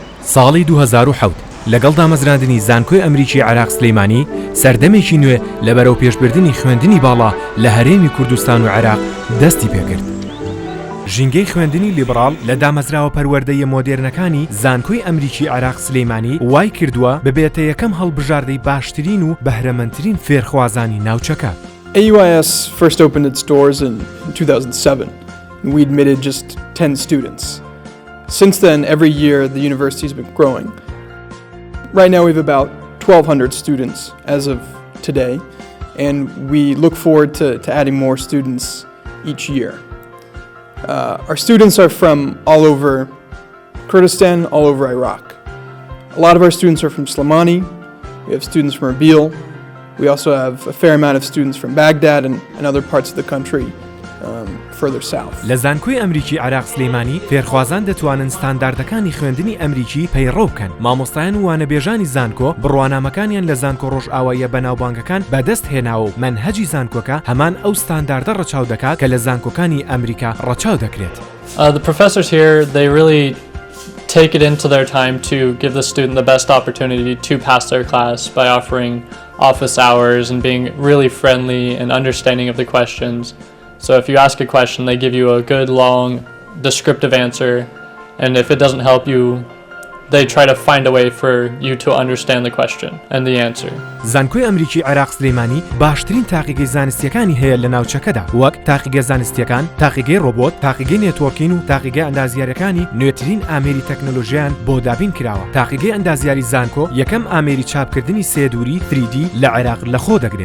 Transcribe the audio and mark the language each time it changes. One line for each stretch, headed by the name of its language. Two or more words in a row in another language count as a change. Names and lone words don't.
Central Kurdish: ساڵی 2007 لەگەڵ دامەزراندنی زانکۆی ئەمریکی عراق سلەیمانی سەردەمێکی نوێ لە بەرەو پێشبردننی خوێندنی باڵا لە هەرێمی کوردستان و عراق دەستی پێکرد. ژینگەی خوێندنی لیبرال لە دامەزراوە پەروەردەیە مۆدێرنەکانی زانکۆی ئەمریکی عراق سلەیمانی وای کردووە ببێتە یەکەم هەڵبژاردەی باشترین و بەهرەمەندترین فێرخوازانی ناوچەکە.
English: AUIS first opened its doors in 2007. We admitted just 10 students. Since then, every year the university has been growing. Right now we have about 1,200 students as of today, and we look forward to adding more students each year. Our students are from all over Kurdistan, all over Iraq. A lot of our students are from Sulaimani. We have students from Erbil. We also have a fair amount of students from Baghdad and other parts of the country further south.
Central Kurdish: لە زانکۆی ئەمریکی عراق سلەیمانی فێرخوازان دەتوانن ستانداردەکانی خوێندنی ئەمریکی پەیڕەو بکەن. مامۆستایان و وانەبێژانی زانکۆ بڕوانامەکانیان لە زانکۆ ڕۆژئاواییە بەناوبانگەکان بەدەست هێناوە و مەنهەجی زانکۆکە هەمان ئەو ستانداردە ڕەچاو دەکات کە لە زانکۆکانی ئەمریکا ڕەچاو دەکرێت.
English: The professors here, they really take it into their time to give the student the best opportunity to pass their class by offering office hours and being really friendly and understanding of the questions. So if you ask a question, they give you a good, long, descriptive answer, and if it doesn't help you, they try to find a way for you to understand the question and the answer.
Central Kurdish: زانکۆی ئەمریکی عراق سلەیمانی باشترین تاقیگەی زانستیەکانی هەیە لە ناوچەکەدا، وەک تاقیگە زانستیەکان، تاقیگەی ڕۆبۆت، تاقیگەی نێتوۆرکین و تاقیگە ئەندازیاریەکانی نوێترین ئامێری تەکنۆلۆژیان بۆ دابین کراوە. تاقیگەی ئەندازیاری زانکۆ یەکەم ئامێری چاپکردنی سێدووری 3D لە عێراق لەخۆ دەگرێت.